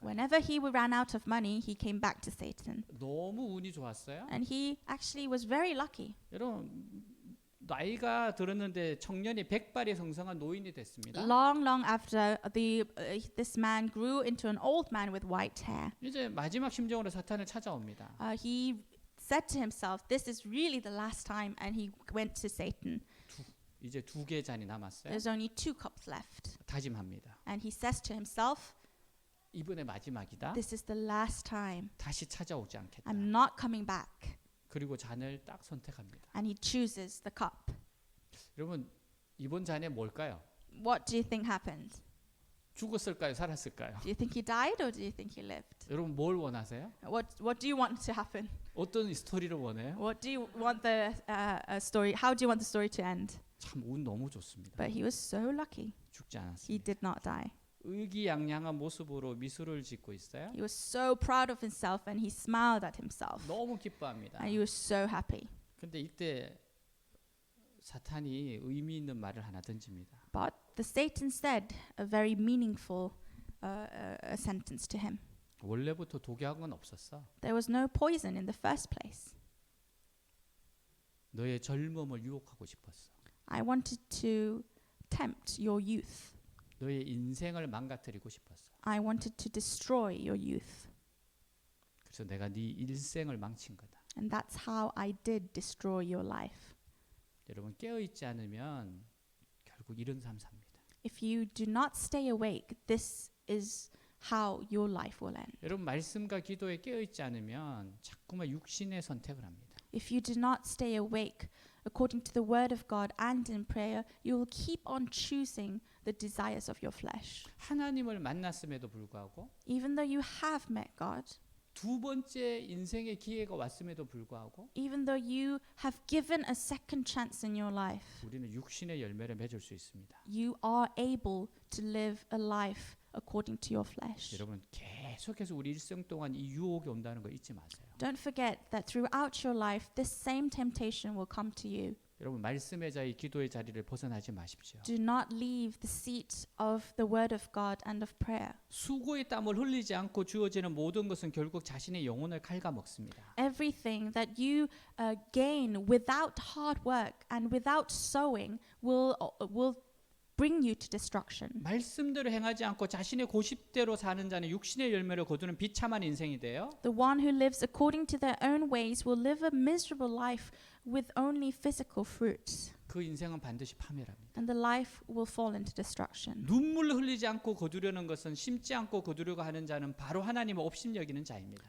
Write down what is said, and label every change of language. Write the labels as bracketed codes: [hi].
[en] Whenever he ran out of money, he came back to Satan. [ko] 너무 운이 좋았어요. [en] And he actually was very lucky. [ko] 여러분 나이가 들었는데 청년이 백발이 성성한 노인이 됐습니다. [en] Long after this man grew into an old man with white hair, [ko] 이제 마지막 심정으로 사탄을 찾아옵니다. [en] he said to himself, "This is really the last time," and he went to Satan. [ko] 이제 2개 잔이 남았어요. [en] There's only 2 cups left, [ko] 다짐합니다. [en] and he says to himself, [ko] 이번에 마지막이다. [en] "This is the last time. [ko] 다시 찾아오지 않겠다. [en] I'm not coming back." [ko] 그리고 잔을 딱 선택합니다. [en] And he chooses the cup. [ko] 여러분 이번 잔에 뭘까요? [en] What do you think happened? [ko] 죽었을까요? 살았을까요? [en] Do you think he died or do you think he lived? [ko] 여러분 뭘 원하세요? [en] What do you want to happen? [ko] 어떤 스토리를 원해요? [en] What do you want the story? How do you want the story to end? [ko] 참 운 너무 좋습니다. [en] But he was so lucky. [ko] 죽지 [en] He [ko] 않았습니다. [en] did not die. [ko] 의기양양한 모습으로 미소를 짓고 있어요. [en] He was so proud of himself and he smiled at himself. [ko] 너무 기뻐합니다. [en] And he was so happy. [ko] 근데 이때 사탄이 의미 있는 말을 하나 던집니다. [en] But the Satan said a very meaningful sentence to him. [ko] 원래부터 독약은 없었어. [en] There was no poison in the first place. [ko] 너의 젊음을 유혹하고 싶었어. [en] I wanted to tempt your youth. [ko] 너의 인생을 망가뜨리고 싶었어. [en] I wanted to destroy your youth. [ko] 그래서 내가 네 일생을 망친 거다. [en] And that's how I did destroy your life. [ko] 여러분 깨어 있지 않으면 결국 이런 삶 삽니다. [en] If you do not stay awake, this is how your life will end. [ko] 여러분 말씀과 기도에 깨어 있지 않으면 자꾸만 육신의 선택을 합니다. [en] If you do not stay awake according to the word of God and in prayer, you will keep on choosing the desires of your flesh. [ko] 하나님을 만났음에도 불구하고 [en] Even though you have met God, [ko] 두 번째 인생의 기회가 왔음에도 불구하고 [en] even though you have given a second chance in your life, [ko] 우리는 육신의 열매를 맺을 수 있습니다. [en] you are able to live a life according to your flesh. [ko] 여러분 계속해서 우리 일생 동안 이 유혹이 온다는 거 잊지 마세요. [en] Don't forget that throughout your life, this same temptation will come to you. [ko] 여러분 말씀의 자리, 기도의 자리를 벗어나지 마십시오. [en] Do not leave the seat of the word of God and of prayer. [ko] 수고의 땀을 흘리지 않고 주어지는 모든 것은 결국 자신의 영혼을 갉아먹습니다. [en] Everything that you gain without hard work and without sowing will bring you to destruction. [ko] 말씀대로 행하지 않고 자신의 고집대로 사는 자는 육신의 열매를 거두는 비참한 인생이 돼요. [en] The one who lives according to their own ways will live a miserable life with only physical fruits. [ko] 그 인생은 반드시 파멸합니다. [en] And the life will fall into destruction. [ko] 눈물을 흘리지 않고 거두려는 것은 심지 않고 거두려고 하는 자는 바로 하나님을 업신여기는 자입니다.